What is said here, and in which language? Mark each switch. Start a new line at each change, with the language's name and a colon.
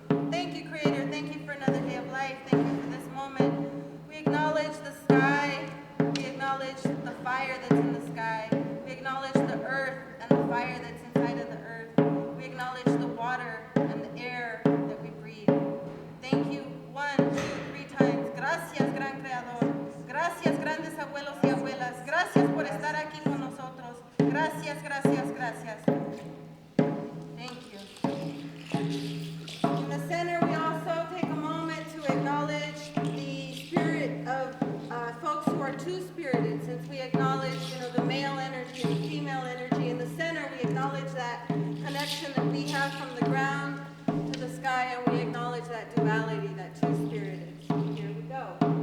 English: Thank you, Creator. Thank you for another day of life. Thank you for this moment. We acknowledge the sky. We acknowledge the fire that's in the sky. We acknowledge the earth and the fire that's inside of the earth. We acknowledge the water and the air that we breathe. Thank you 1, 2, 3 times.
Spanish: Gracias, gran creador. Gracias, grandes abuelos y abuelas. Gracias por estar aquí con nosotros. Gracias, gracias, gracias.
English: Thank you. In the center, we also take a moment to acknowledge the spirit of folks who are two-spirited, since we acknowledge, the male energy and the female energy. In the center, we acknowledge that connection that we have from the ground to the sky, and we acknowledge that duality, that two-spirited. So here we go.